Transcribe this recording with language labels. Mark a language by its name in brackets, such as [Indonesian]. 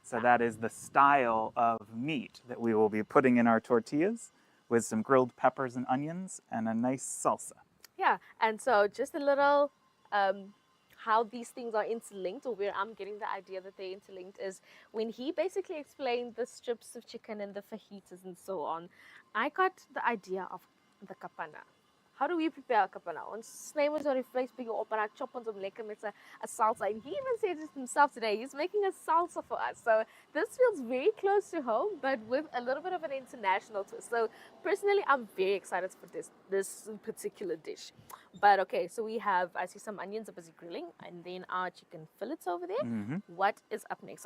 [English] So that is the style of meat that we will be putting in our tortillas with some grilled peppers and onions and a nice salsa. Yeah, and so just a little how these things are interlinked, or where I'm getting the idea that they're interlinked, is when he basically explained the strips of chicken and the fajitas and so on, I got the idea of the kapana. How do we prepare kapana? [Afrikaans] Ons sny ons die vleis bietjie op en dan chop ons hom lekker met 'n salsa. [English] And he even said it himself today. He's making a salsa for us. So this feels very close to home, but with a little bit of an international twist. So personally, I'm very excited for this particular dish. But okay, so I see some onions are busy grilling, and then our chicken fillets over there. What is up next?